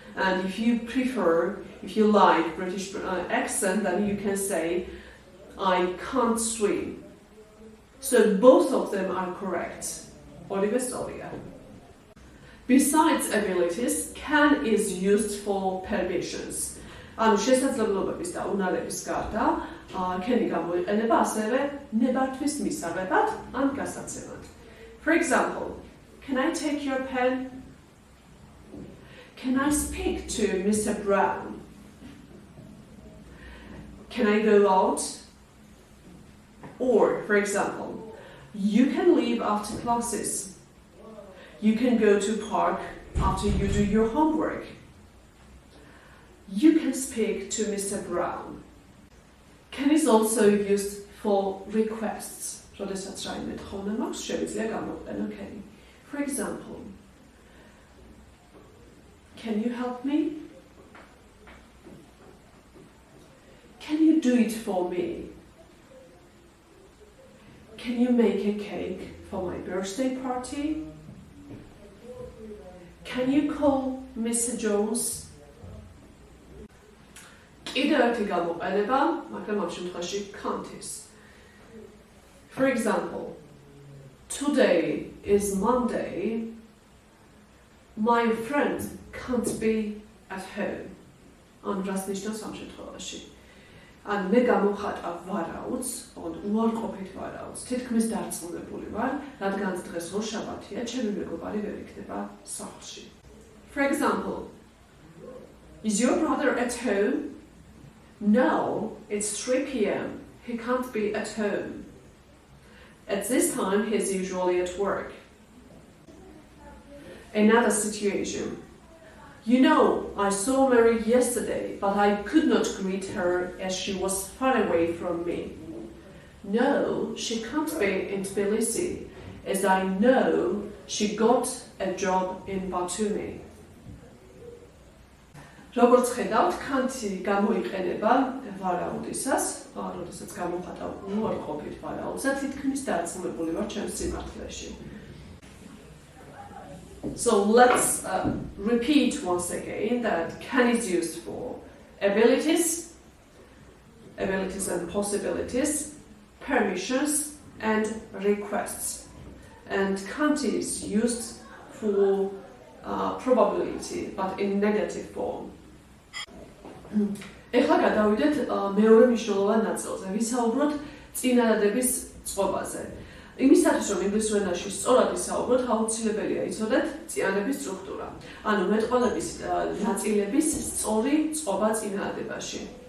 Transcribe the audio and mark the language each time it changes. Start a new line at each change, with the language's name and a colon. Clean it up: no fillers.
English: And if you like British accent, then you can say, I can't swim. So both of them are correct. Besides abilities, can is used for permissions.
Georgian: ანუ შესაძლებლობების და უნარების გარდა, can-ი გამოიყენება ასევე ნებართვის მისაღებად ან გასაცემად.
English: For example, can I take your pen? Can I speak to Mr. Brown? Can I go out? Or, for example, you can leave after classes. You can go to park after you do your homework. You can speak to Mr. Brown. Can is also used for requests.
Georgian: როდესაც რაიმე თხოვნა მაქვს, შევიძლია გამოვყენო can.
English: For example, can you help me? Can you do it for me? Can you make a cake for my birthday party? Can you call Mr. Jones
Georgian: კიდევ ერთი გამოყენება, მაგრამ ამ შემთხვევაში can't is.
English: For example, today is Monday. My friend can't be at home.
Georgian: ან რას ნიშნავს ამ შემთხვევაში? ან მე გამოვხატავ ვარაუდს, ან უარყოფით ვარაუდს, თითქმის დარწმუნებული ვარ, რადგან დღეს როშაბათია, ჩემი მეგობარი ვერ იქნება სახლში.
English: For example, is your brother at home? No, it's 3 p.m. He can't be at home. At this time, he's usually at work. Another situation. You know, I saw Mary yesterday, but I could not greet her as she was far away from me. No, she can't be in Tbilisi, as I know she got a job in Batumi.
Georgian: როგორც ხედავთ, can't-ი გამოიყენება ვარაუდისას, როდესაც გამოვხატავ უარყოფით ვარაუდს და თითქმის დარწმუნებული ვარ ჩემს სიმართლეში.
English: So let's repeat once again that can is used for abilities and possibilities, permissions and requests. And can't is used for probability, but in negative form.
Georgian: ეხლა გადავიდეთ მეორე მნიშვნელოვან ნაწილზე, ვისაუბროთ წინადადების წყობაზე. იმისათვის, რომ ინგლისურ ენაში სწორად ვისაუბროთ, აუცილებელია იცოდეთ წინადადების სტრუქტურა. ანუ მეტყველების ნაწილების სწორი წყობა წინადადებაში.